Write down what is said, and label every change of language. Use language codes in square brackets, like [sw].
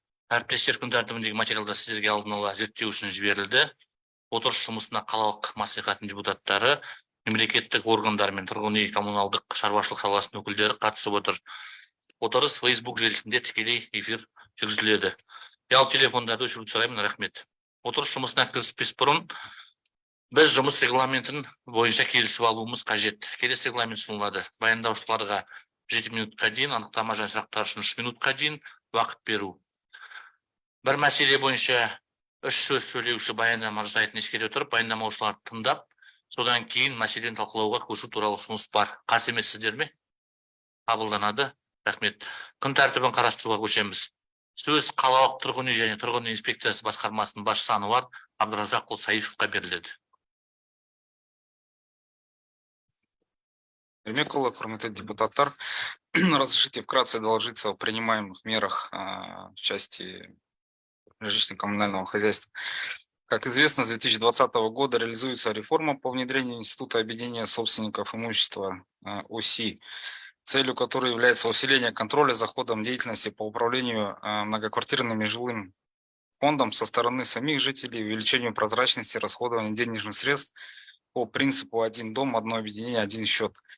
[kk] Әріптестер, күн тәртібіндегі материалдар сіздерге алдын ала зерттеу үшін жіберілді. Отырыс жұмысына қалалық мәслихаттың депутаттары, мемлекеттік органдар мен тұрғын үй коммуналдық шаруашылық саласының өкілдері қатысып отыр. Отырыс Facebook желісінде тікелей эфир жүргізіледі. Ұялы телефондарды өшіруді сұраймын, рахмет. Отырыс жұмысына кіріспес бұрын біз жұмыс регламентін бойынша келісіп алуымыз қажет. Келесі регламент ұсынылады. Баяндаушыларға 7 минутқа дейін, анықтама және сұрақтар үшін 3 минутқа дейін уақыт беру. Бір мәселе бойынша 3 сөз сөйлеуші баяндама жасайтын ескере отырып, баяндамаушыларды тыңдап, содан кейін мәселені талқылауға көшу туралы ұсыныс бар. Қарсы емессіздер ме? Қабылданады. Рахмет. Күн тәртібін қарастыруға көшеміз. Сөз қалалық тұрғын үй және тұрғын үй инспекциясы басқармасының басшысы Ануар Абдуразақұлы Саифовқа беріледі. [ru] Ермекұлы, құрметті депутаттар, разрешите вкратце доложиться о принимаемых мерах в части жилищно-коммунального хозяйства. Как известно, с 2020 года реализуется реформа по внедрению института объединения собственников имущества ОСИ, целью которой является усиление контроля за ходом деятельности по управлению многоквартирным и жилым фондом со стороны самих жителей, увеличению прозрачности расходования денежных средств по принципу «один дом, одно объединение, один счет».